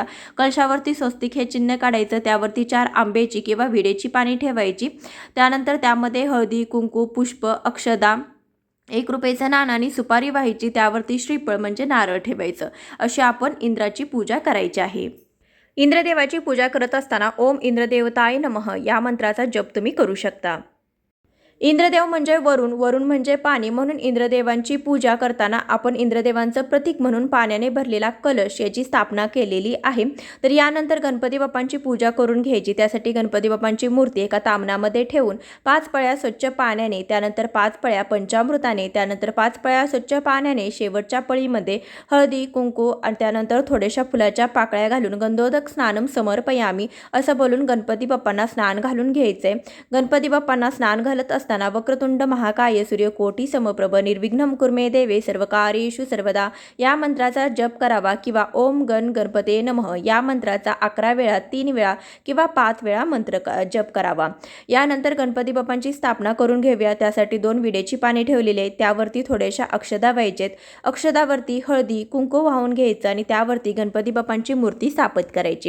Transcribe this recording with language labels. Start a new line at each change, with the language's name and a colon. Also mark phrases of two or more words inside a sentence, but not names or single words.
Marathi: कलशावरती स्वस्तिक हे चिन्ह काढायचं. त्यावरती 4 आंब्याची किंवा विड्याची पाने ठेवायची. त्यानंतर त्यामध्ये हळदी कुंकू पुष्प अक्षदा ₹1 नाणं आणि सुपारी व्हायची, त्यावरती श्रीफळ म्हणजे नारळ ठेवायचं. अशी आपण इंद्राची पूजा करायची आहे. इंद्रदेवाची पूजा करत असताना
Sanskrit: ओम इंद्रदेवताय नमः
Marathi: या मंत्राचा जप तुम्ही करू शकता. इंद्रदेव म्हणजे वरुण, वरुण म्हणजे पाणी, म्हणून इंद्रदेवांची पूजा करताना आपण इंद्रदेवांचं प्रतीक म्हणून पाण्याने भरलेला कलश याची स्थापना केलेली आहे. तर यानंतर गणपती बाप्पांची पूजा करून घ्यायची. त्यासाठी गणपती बाप्पांची मूर्ती एका तामणामध्ये ठेवून 5 पळ्या स्वच्छ पाण्याने, त्यानंतर 5 पळ्या पंचामृताने, त्यानंतर 5 पळ्या स्वच्छ पाण्याने, शेवटच्या पळीमध्ये हळदी कुंकू आणि त्यानंतर थोड्याशा फुलाच्या पाकळ्या घालून
Sanskrit: गंधोदक स्नानम समर्पयामी
Marathi: असं बोलून गणपती बाप्पांना स्नान घालून घ्यायचंय. गणपती बाप्पांना स्नान घालत असताना
Sanskrit: वक्रतुंड महाकाय सूर्यकोटी समप्रभ निर्विघ्नं कुर्मे देवे सर्वकार्येषु सर्वदा
Marathi: या मंत्राचा जप करावा किंवा
Sanskrit: ओम गण गणपते नमः
Marathi: या मंत्राचा 11 वेळा, 3 वेळा किंवा 5 वेळा मंत्र जप करावा. यानंतर गणपती बाप्पांची स्थापना करून घेऊया. त्यासाठी 2 विड्याची पाने ठेवलेली आहेत, त्यावरती थोड्याशा अक्षदा व्हायचेत. अक्षदावरती हळदी कुंकू वाहून घ्यायचं आणि त्यावरती गणपती बाप्पांची मूर्ती स्थापित करायची.